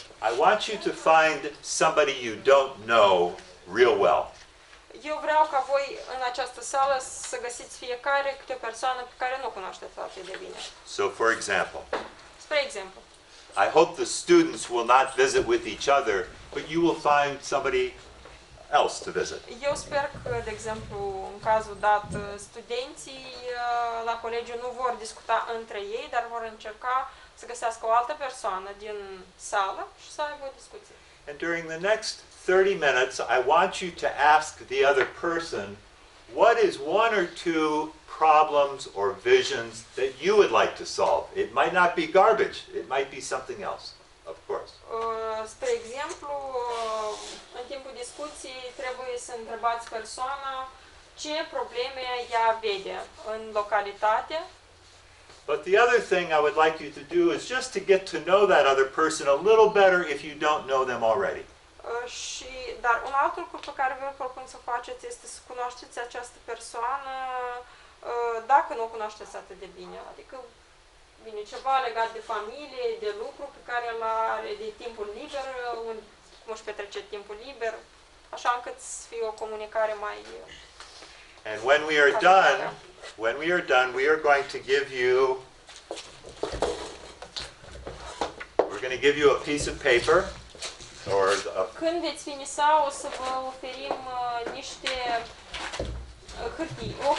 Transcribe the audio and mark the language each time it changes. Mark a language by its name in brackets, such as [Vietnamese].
[English] I want you to find somebody you don't know real well. [Romanian] Eu vreau ca voi în această sală să găsiți fiecare câte o persoană pe care nu o cunoașteți atât de bine. [English] So, for example, [Romanian] Spre exemplu, [English] I hope the students will not visit with each other, but you will find somebody else to visit. [Romanian] eu sper că, de exemplu, în cazul dat, studenții la colegiu nu vor discuta între ei, dar vor încerca să găsească o altă persoană din sală și să aibă o discuție. [English] And during the next 30 minutes, I want you to ask the other person, what is one or two problems or visions that you would like to solve? It might not be garbage. It might be something else, of course. [Romanian] Spre exemplu, în timpul discuției trebuie să întrebați persoana ce probleme ea vede în localitate. [English] But the other thing I would like you to do is just to get to know that other person a little better if you don't know them already. [Romanian] Dar un alt lucru pe care vă propun să faceți este să cunoașteți această persoană dacă nu o cunoașteți atât de bine. Adică bine, ceva legat de familie, de lucru pe care îl are, de timpul liber, cum își petrece timpul liber, așa încât să fie o comunicare mai... [English] And when we are done, we are going to give you, we're going to give you a piece of paper, or [Romanian] Când veți finisa, o să vă oferim niște hârtii.